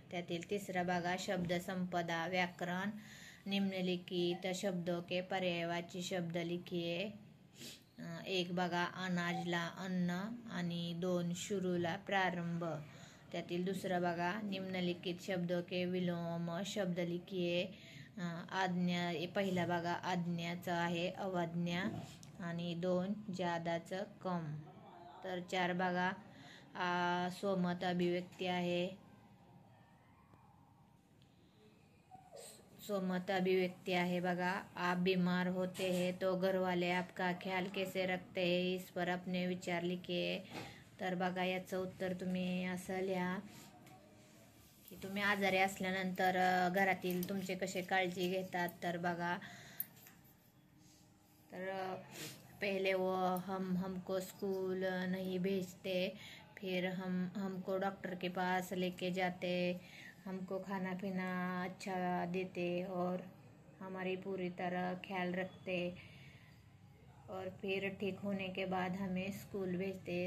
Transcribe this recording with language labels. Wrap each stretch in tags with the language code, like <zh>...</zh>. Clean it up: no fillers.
<mr>त्यातील तिसरा बघा, शब्द संपदा व्याकरण.</mr> <hi>निम्नलिखित शब्दों के पर्यायवाची शब्द लिखिए.</hi> <mr>एक बघा, अनाजला अन्न आणि 2 शुरूला प्रारंभ. त्यातील दुसरा बघा,</mr> <hi>निम्नलिखित शब्दों के विलोम शब्द लिखिए.</hi> <mr>आज्ञा पहिला बघा, आज्ञाचं आहे अवज्ञा आणि 2 ज्यादाचं कम. तर 4 बघा, स्वमत अभिव्यक्ती आहे. स्वमत अभिव्यक्ती आहे बघा,</mr> <hi>आप बीमार होते हैं तो घर वाले आपका ख्याल कैसे रखते हैं, इस पर अपने विचार लिखिए.</hi> <mr>तर बघा याचं उत्तर तुम्ही असं लिहा की तुम्ही आजारी असल्यानंतर घरातील तुमचे कसे काळजी घेतात. तर बघा, तर</mr> <hi>पहले वो हमको स्कूल नहीं भेजते, फिर हमको डॉक्टर के पास लेके जाते, हमको खाना पीना अच्छा देते और हमारी पूरी तरह ख्याल रखते, और फिर ठीक होने के बाद हमें स्कूल भेजते.</hi>